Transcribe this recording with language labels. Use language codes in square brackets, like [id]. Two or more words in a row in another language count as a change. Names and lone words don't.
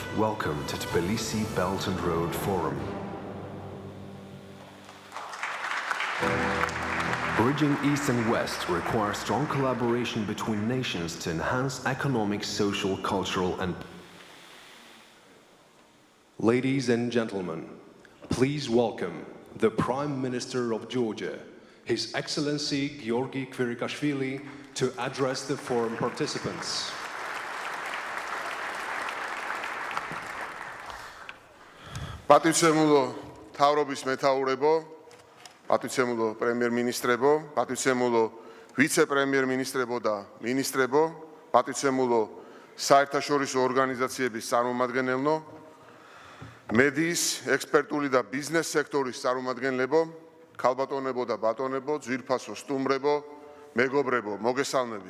[en] Welcome to Tbilisi Belt and Road Forum. Bridging East and West requires strong collaboration between nations to enhance economic, social, cultural and Ladies and gentlemen, please welcome the Prime Minister of Georgia, His Excellency Gyiorgi Კვირიკაშვილი, to address the forum participants. [ka] პატივცემულო მთავრობის მეთაურებო, პატივცემულო პრემიერ-მინისტრებო, პატივცემულო ვიცე-პრემიერ-მინისტრებო და მინისტრებო, პატივცემულო საერთაშორისო ორგანიზაციების წარმომადგენელნო, მედიის, ექსპერტული და ბიზნეს სექტორის წარმომადგენლებო, ქალბატონებო და ბატონებო, ძვირფასო სტუმრებო, მეგობრებო, მოგესალმებით.